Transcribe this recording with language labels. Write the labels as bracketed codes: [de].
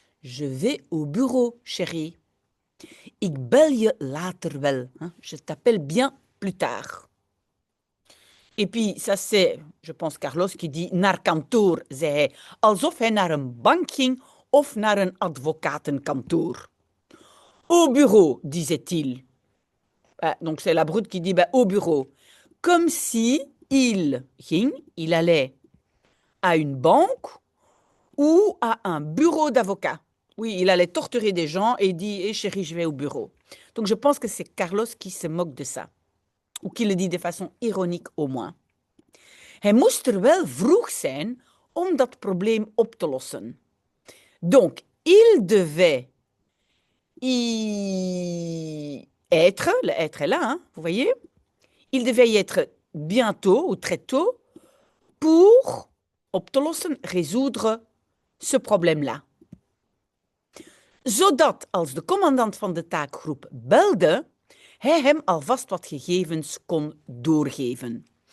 [fr] Je vais au bureau, chérie. [nl] Ik bel je later wel. [fr] Hein? Je t'appelle bien plus tard. Et puis, ça c'est, je pense, Carlos qui dit [nl] naar kantoor, zei hij, alsof hij naar een bank ging of naar een advocatenkantoor. [fr] Au bureau, disait-il. Donc, c'est la brute qui dit au bureau. Comme si il ging, il allait à une banque ou à un bureau d'avocat. Oui, il allait torturer des gens et il dit, hé chérie, je vais au bureau. Donc, je pense que c'est Carlos qui se moque de ça. Ou qui le dit de façon ironique au moins. [nl] Hij moest er wel vroeg zijn om dat probleem op te lossen. [fr] Donc, il devait y être, le être est là, hein, vous voyez? Il devait y être bientôt ou très tôt pour op te lossen, résoudre ce problème-là. [nl] Zodat als de commandant van de taakgroep belde, hij hem alvast wat gegevens kon doorgeven.